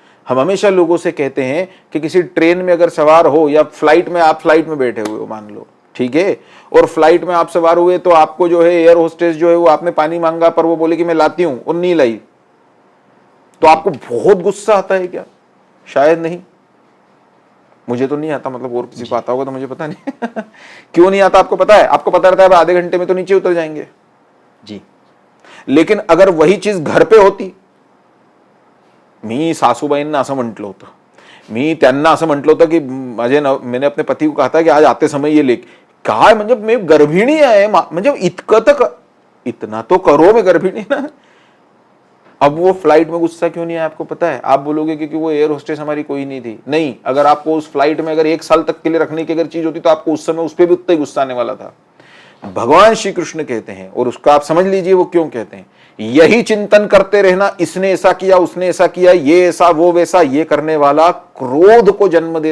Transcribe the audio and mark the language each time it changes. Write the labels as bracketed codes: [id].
[hi] हम हमेशा लोगों से कहते हैं कि किसी ट्रेन में अगर सवार हो या फ्लाइट में, आप फ्लाइट में बैठे हुए हो मान लो, ठीक है, और फ्लाइट में आप सवार हुए तो आपको जो है एयर होस्टेस जो है वो आपने पानी मांगा पर वो बोले कि मैं लाती हूं और नहीं लाई, तो आपको बहुत गुस्सा आता है क्या? शायद नहीं, मुझे तो नहीं आता, मतलब और किसी को आता होगा तो मुझे पता नहीं क्यों नहीं आता आपको पता है? आपको पता रहता है आधे घंटे में तो नीचे उतर जाएंगे जी। लेकिन अगर वही चीज घर पे होती, [mr] मी सासूबाईंना असं म्हटलं होतं, मी त्यांना असं म्हटलं होतं की [hi] मैंने अपने पति को कहा था कि आज आते समय ये लेके, [mr] काय म्हणजे मी गर्भिणी आहे, म्हणजे इतकं तर [hi] इतना तो करो, मैं गर्भिणी ना। अब वो फ्लाइट में गुस्सा क्यों नहीं है आपको पता है? आप बोलोगे क्योंकि वो एयर होस्टेस हमारी कोई नहीं थी। नहीं, अगर आपको उस फ्लाइट में अगर 1 साल तक के लिए रखने की अगर चीज होती तो आपको उस समय उस पर भी उतना ही गुस्सा आने वाला था। भगवान श्री कृष्ण कहते हैं, और उसका आप समझ लीजिए वो क्यों कहते हैं, यही चिंतन करते रहना, इसने ऐसा किया, उसने ऐसा किया, ये ऐसा, वो वैसा, ये करने वाला क्रोध को जन्म दे।